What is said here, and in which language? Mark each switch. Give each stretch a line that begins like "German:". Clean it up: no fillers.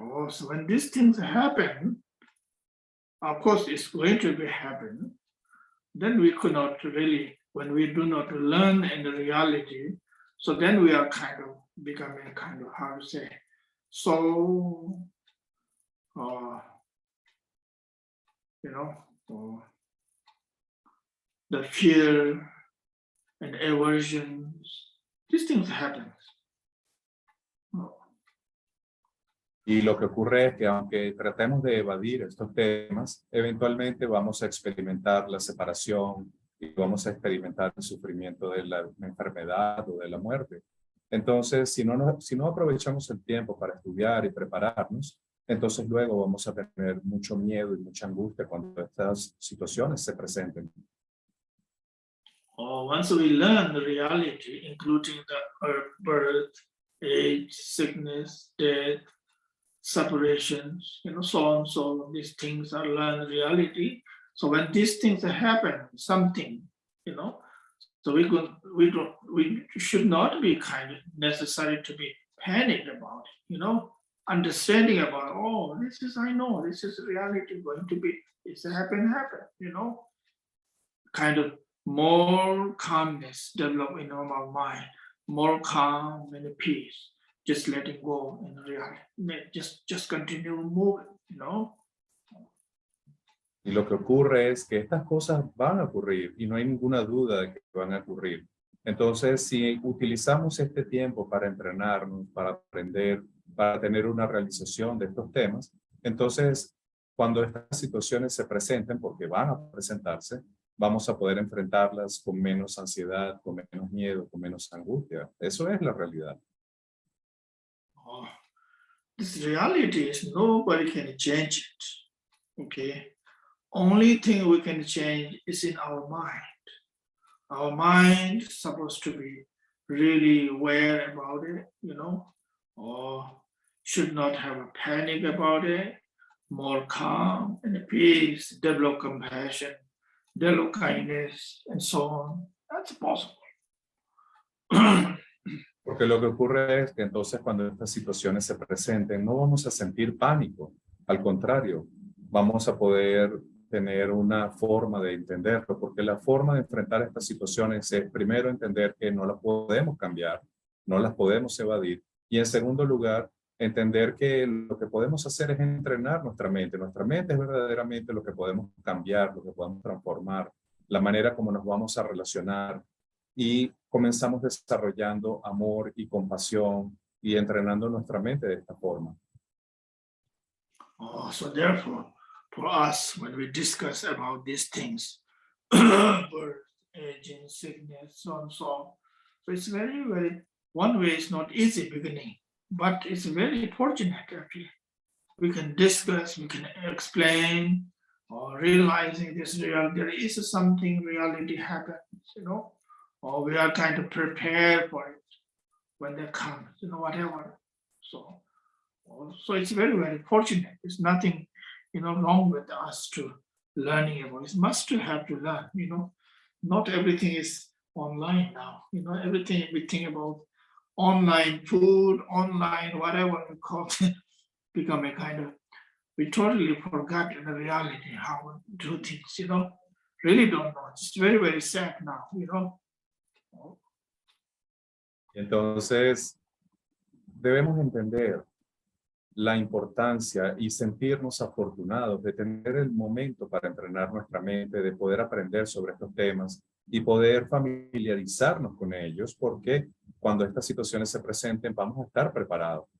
English: So when these things happen, of course it's going to be happen, then we could not really, when we do not learn in the reality, So then we are kind of becoming kind of, how to say, so, you know, the fear and aversions, these things happen.
Spanish: Y lo que ocurre es que aunque tratemos de evadir estos temas, eventualmente vamos a experimentar la separación y vamos a experimentar el sufrimiento de la enfermedad o de la muerte. Entonces, si no aprovechamos el tiempo para estudiar y prepararnos, entonces luego vamos a tener mucho miedo y mucha angustia cuando estas situaciones se presenten.
English: Once we learn the reality, including the birth, age, sickness, death, separations, so on, so on, these things are learned reality. So when these things happen, something, so we should not be kind of necessary to be panicked about it, understanding about, oh, this is, I know, this is reality going to be, it's happen, kind of more calmness develop in our mind, more calm and peace, just letting go in reality, just continue moving,
Spanish: Y lo que ocurre es que estas cosas van a ocurrir y no hay ninguna duda de que van a ocurrir. Entonces, si utilizamos este tiempo para entrenarnos, para aprender, para tener una realización de estos temas, entonces, cuando estas situaciones se presenten, porque van a presentarse, vamos a poder enfrentarlas con menos ansiedad, con menos miedo, con menos angustia. Eso es la realidad.
English: Oh, this reality is nobody can change it, okay? Only thing we can change is in our mind. Our mind is supposed to be really aware about it, or should not have a panic about it, more calm and peace, develop compassion, develop kindness, and so on. That's possible.
Spanish: Porque lo que ocurre es que entonces cuando estas situaciones se presenten, no vamos a sentir pánico. Al contrario, vamos a poder tener una forma de entenderlo, porque la forma de enfrentar estas situaciones es primero entender que no las podemos cambiar, no las podemos evadir, y en segundo lugar, entender que lo que podemos hacer es entrenar nuestra mente. Nuestra mente es verdaderamente lo que podemos cambiar, lo que podemos transformar, la manera como nos vamos a relacionar, y comenzamos desarrollando amor y compasión y entrenando nuestra mente de esta forma.
English: So therefore, for us, when we discuss about these things, birth, aging, sickness, so on, so it's very, very, one way it's not easy beginning, but it's very fortunate actually. We can discuss, we can explain, or realizing this real, there is something reality happens, or we are kind of prepared for it when they come, whatever. So it's very, very fortunate. There's nothing, wrong with us to learning about. It's must to have to learn, Not everything is online now, everything we think about online food, online, whatever we call it, become a kind of, we totally forgot the reality, how we do things, really don't know. It's very, very sad now,
Spanish: Entonces, debemos entender la importancia y sentirnos afortunados de tener el momento para entrenar nuestra mente, de poder aprender sobre estos temas y poder familiarizarnos con ellos, porque cuando estas situaciones se presenten vamos a estar preparados.